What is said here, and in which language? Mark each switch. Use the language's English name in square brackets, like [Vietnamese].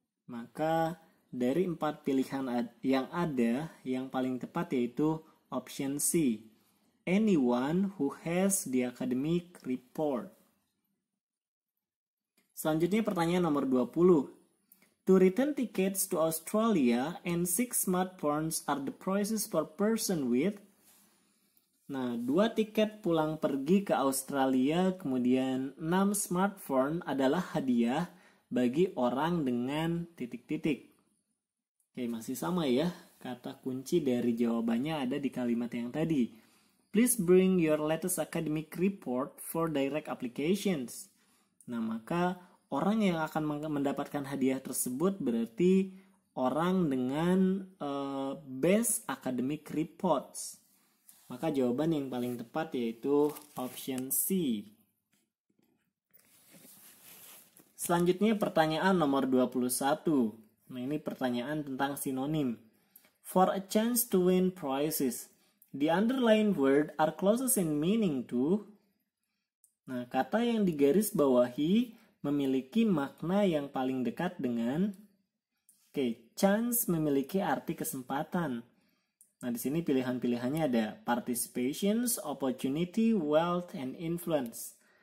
[Indonesian] Maka dari 4 pilihan yang ada, yang paling tepat yaitu option C. [English] Anyone who has the academic report. [Indonesian] Selanjutnya pertanyaan nomor 20. [English] To return tickets to Australia and 6 smartphones are the prices per person with. [Indonesian] Nah, 2 tiket pulang pergi ke Australia kemudian 6 smartphone adalah hadiah bagi orang dengan titik-titik. Masih sama ya. Kata kunci dari jawabannya ada di kalimat yang tadi. [English] Please bring your latest academic report for direct applications. [Indonesian] Nah, maka orang yang akan mendapatkan hadiah tersebut berarti orang dengan [English] best academic reports. [Indonesian] Maka jawaban yang paling tepat yaitu option C. Selanjutnya pertanyaan nomor 21. Nah, ini pertanyaan tentang sinonim. [English] For a chance to win prizes, the underlined word are closest in meaning to. [Indonesian] Nah, kata yang digaris bawahi memiliki makna yang paling dekat dengan chance memiliki arti kesempatan. Nah, di sini pilihan-pilihannya ada [English] participations, opportunity, wealth, and influence.